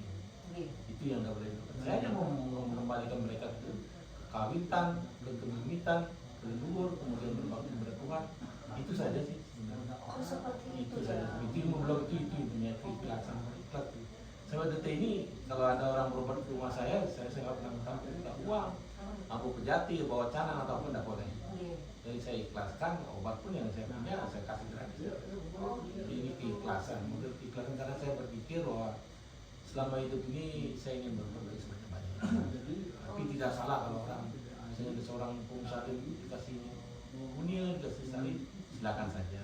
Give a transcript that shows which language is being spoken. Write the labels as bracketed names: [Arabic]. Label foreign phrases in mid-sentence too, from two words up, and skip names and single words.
[Indonesian] Itu yang tidak boleh dilupakan. Saya hanya mau mengembalikan mereka ke kawitan, ke kebumitan, ke leluhur, kemudian berbakti kepada Tuhan. Itu saja sih sebenarnya. Itu saja. Itu ilmu belum itu intinya keikhlasan. Sampai detik ini kalau ada orang berobat ke rumah saya nggak pernah minta uang. Aku pejati, bawa canang atau apa tidak boleh. Jadi saya ikhlaskan obat pun yang saya punya saya kasih gratis. Jadi ini keikhlasan. Model keikhlasan karena saya berpikir bahwa selama hidup ini saya ingin berbuat baik sebanyak-banyaknya. Tapi tidak salah kalau orang misalnya ada seorang pengusaha dikasih unia, dikasih salib, silakan saja.